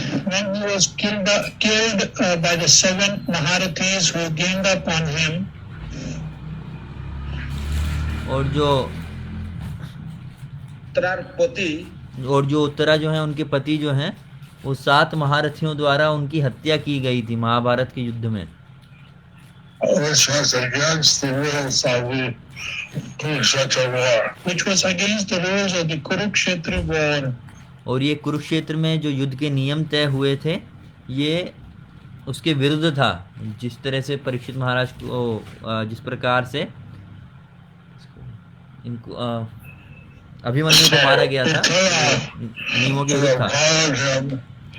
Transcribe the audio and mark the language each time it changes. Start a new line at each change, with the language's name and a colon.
English: When he was killed by the 7 Maharathis who ganged up on him,
Hindi: और जो उत्तरा जो है उनके पति जो हैं वो 7 महारथियों द्वारा उनकी हत्या की गई थी महाभारत के युद्ध में।
English: which was against the rules of the Kurukshetra war. Which was against the rules of the Kurukshetra war.
Hindi: और ये कुरुक्षेत्र में जो युद्ध के नियम तय हुए थे ये उसके विरुद्ध था। जिस तरह से परीक्षित महाराज को जिस प्रकार से इनको अभिमन्यु को मारा गया था नियमों के विरुद्ध था।